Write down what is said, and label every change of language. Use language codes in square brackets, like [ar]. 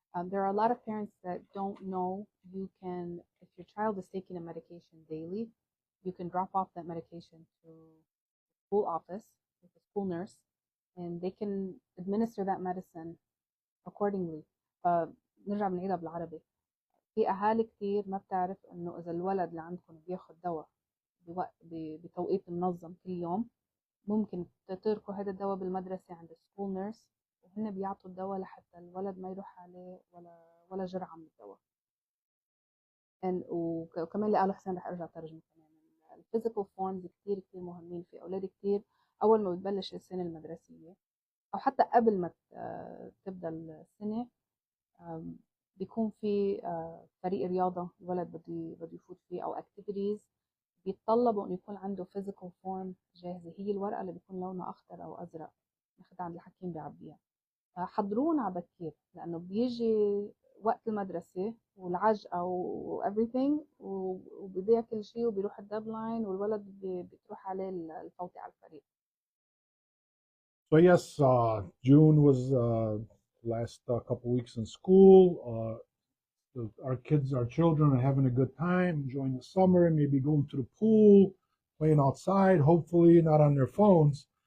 [en] There are a lot of parents that don't know you can, if your child is taking a medication daily, you can drop off that medication to the school office with the school nurse, and they can administer that medicine accordingly. [ar] نرجع بنعيدها بالعربي. في أهالي كتير ما بتعرف إنه إذا الولد اللي عندكم بياخد دواء بتوقيت منظم كل يوم، ممكن تتركوا هذا الدواء بالمدرسة عند السكول نيرس، وهن بيعطوا الدواء لحتى الولد ما يروح عليه ولا جرعة من الدواء. وكمان اللي قاله حسين رح ارجع ترجمه كمان. الفيزيكال فورمز كتير كتير مهمين في اولاد كتير. اول ما بتبلش السنه المدرسيه او حتى قبل ما تبدا السنه، بيكون في فريق رياضه الولد بده يفوت فيه او اكتيفيتيز بيتطلبوا انه يكون عنده فيزيكال فورم جاهزه. هي الورقه اللي بيكون لونها اخضر او ازرق ناخدها عند الحكيم بيعبيها. حضرونا على بكير لانه بيجي وقت المدرسه والعجقه و everything وبيضيع كل شيء وبيروح الديدلاين والولد بتروح عليه الفوتة على الفريق. [en] So yes, June was last couple weeks in school. Our kids, our children are having a good time, enjoying the summer, maybe going to the pool, playing outside, hopefully not on their phones.